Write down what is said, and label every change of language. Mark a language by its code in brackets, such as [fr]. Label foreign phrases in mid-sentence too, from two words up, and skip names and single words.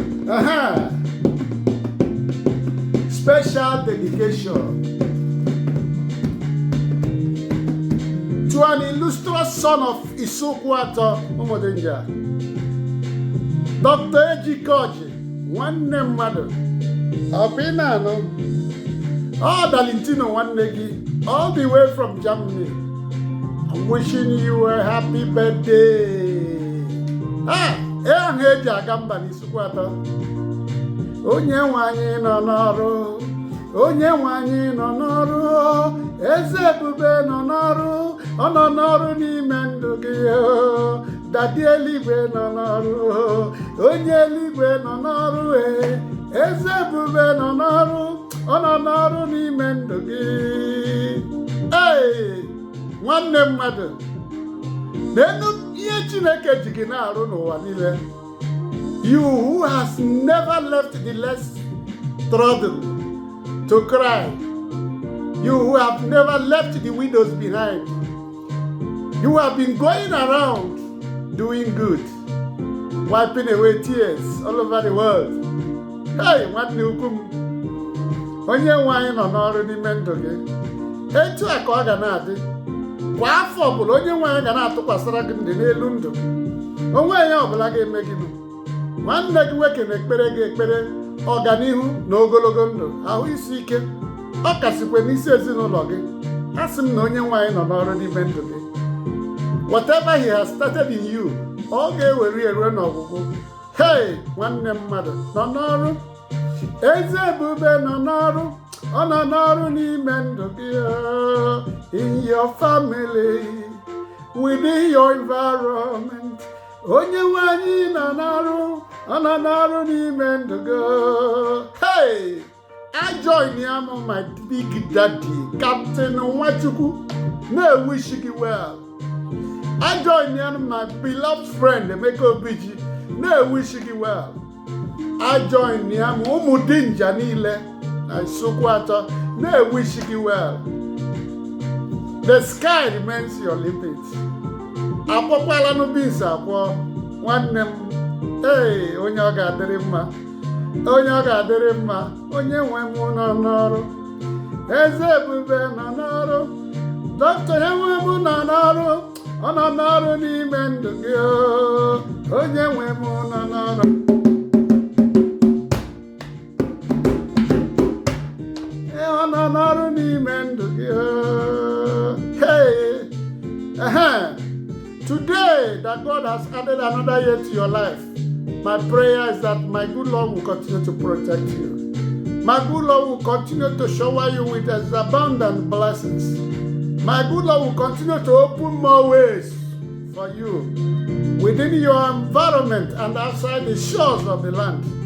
[en] Aha! Special dedication to an illustrious son of Isukwu Ato, Umudenja. [ig] Doctor Ejike Orji, nwanne mmadụ. Ọ bụ ị na-anụ? Ọ Dalintino nwanne gị, [en] all the way from Germany. I'm wishing you a happy birthday. [ig] Ah, ee, ahụ eji aga mba n'Isukwu Ato. Onye nwe anyị nọ n'ọrụ, onye nwe anyị nọ n'ọrụ, eze ebube nọ n'ọrụ, ọ nọ n'ọrụ n'ime ndụ gị, oh. Dadi eluigwe nọ n'ọrụ, onye eluigwe nọ n'ọrụ, eh. Eze ebube nọ n'ọrụ, ọ nọ n'ọrụ n'ime ndụ gị. Hey, nwanne mmadụ, n'elu ihe Chineke ji gị na-arụ n'ụwa niile, [en] you who has never left the less trodden to cry, you who have never left the widows behind, you have been going around doing good, wiping away tears all over the world. [ig] Hey, nwanne ukwu m, onye nwe anyị nọ n'ọrụ n'ime ndụ gị. Etu a ka ọ ga na-adị. Kwa afọ ọbụla, onye nwe anyị ga na-atụkwasịra gị ndị n'elu ndụ. O nweghị onye ọbụla ga-eme gị nụ. Nwanne gị nwoke na-ekpere gị ekpere ọganihu na ogologo ndụ, ahụ isi ike. Ọ kasịkwa n'isi ezinụlọ gị. A sị m na onye nwe anyị nọ n'ọrụ n'ime ndụ gị. [en] Whatever he has started in you, [ig] ọ ga-ewere ya ruo n'ọgwụgwụ. Hey, nwanne mmadụ, nọ n'ọrụ. Eze ebube nọ n'ọrụ. Ọ nọ n'ọrụ n'ime ndụ gị, oh. [en] In your family, within your environment. [ig] Onye nwe anyị nọ n'ọrụ. Ọ nọ n'ọrụ n'ime ndụ gị, oh. Hey! [en] I join [ig] ya mụ, [en] my big daddy, Captain Nwachukwu. [ig] Na-ewish gị well. [en] I join [ig] ya mụ, [en] my beloved friend, Emeka Obiji. [ig] Na-ewish gị well. [en] I join [ig] ya mụ, ụmụ Dinja niile na Isukwu Ato. Na-ewish gị well. [en] The sky remains your limit. [ig] Akwọkwala nụ beans akwọ, nwanne m. Hey, onye ọ ga-adịrị mma. Onye ọ ga-adịrị mma. Onye nwe m nọ n'ọrụ. Eze ebube nọ n'ọrụ. Dọkịta ya nwe m nọ n'ọrụ. Ọ nọ n'ọrụ n'ime ndụ gị, oh. Onye nwe m nọ n'ọrụ. Ee, ọ nọ n'ọrụ n'ime ndụ gị, oh. Hey! Ehe. [en] Today that God has added another year to your life, my prayer is that my good Lord will continue to protect you. My good Lord will continue to shower you with his abundant blessings. My good Lord will continue to open more ways for you within your environment and outside the shores of the land.